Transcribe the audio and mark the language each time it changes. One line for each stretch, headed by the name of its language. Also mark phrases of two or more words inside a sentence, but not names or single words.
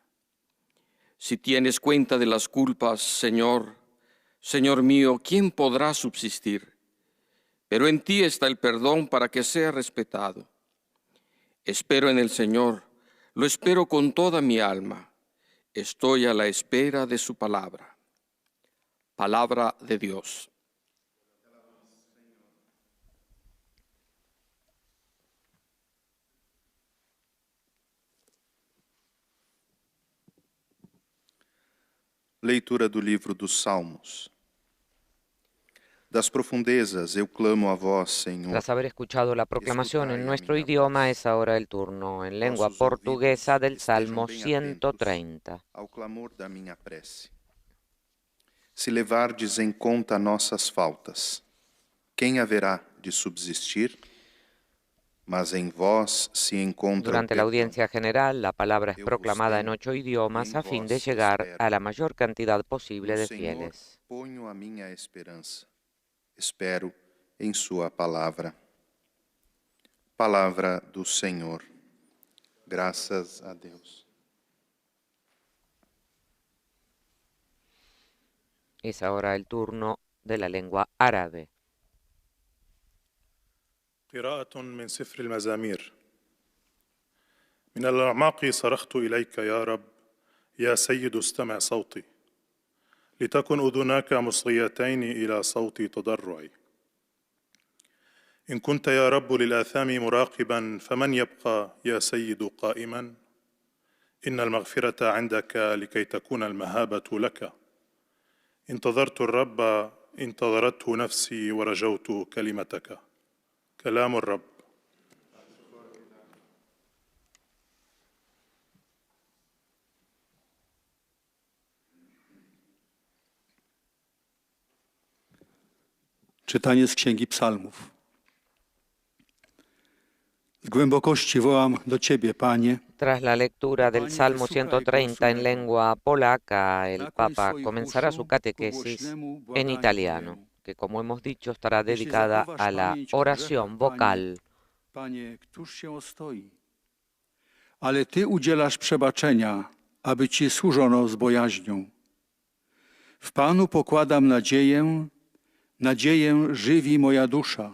Spanish: Si tienes cuenta de las culpas, Señor, Señor mío, ¿quién podrá subsistir? Pero en ti está el perdón para que sea respetado. Espero en el Señor, lo espero con toda mi alma. Estoy a la espera de su palabra. Palabra de Dios.
Portuguese: Leitura do livro dos Salmos. Das profundezas eu clamo a vós, Senhor.
Spanish: Tras haber escuchado la proclamación en nuestro idioma, es ahora el turno en lengua portuguesa del Salmo 130.
Portuguese: Ao clamor da minha prece. Se levardes em conta nossas faltas, quem haverá de subsistir? Mas em vós se encontra
Spanish: Durante
Portuguese: o
Spanish: la
Portuguese: perdão.
Spanish: audiencia general, la palabra es
Portuguese: Eu
Spanish: proclamada en
Portuguese: tenho
Spanish: 8 idiomas
Portuguese: e em
Spanish: a fin de
Portuguese: vós
Spanish: llegar
Portuguese: espero.
Spanish: a la mayor cantidad posible
Portuguese: No
Spanish: de
Portuguese: Senhor
Spanish: fieles.
Portuguese: ponho a minha esperança. Espero em sua palavra. Palavra do Senhor. Graças a Deus.
Spanish: Es ahora el turno de la lengua árabe.
Arabic: قراءة من سفر المزامير. من الأعماق صرخت إليك يا رب، يا سيد استمع صوتي، لتكن أذناك مصغيتين إلى صوت تضرعي. إن كنت يا رب للآثام مراقبا، فمن يبقى يا سيد قائما؟ إن المغفرة عندك لكي تكون المهابة لك. انتظرت الرب، انتظرته نفسي، ورجوت كلمتك. كلام الرب.
Polish: Czytanie z Księgi Psalmów. Z głębokości wołam do Ciebie, Panie.
Spanish: Tras la lectura del Salmo 130 en lengua polaca, el Papa comenzará su catequesis en italiano, que como hemos dicho estará dedicada a la oración vocal.
Polish: Panie, któż się ostoi? Ale Ty udzielasz przebaczenia, aby Ci służono z bojaźnią. W Panu pokładam nadzieję, nadzieję żywi moja dusza.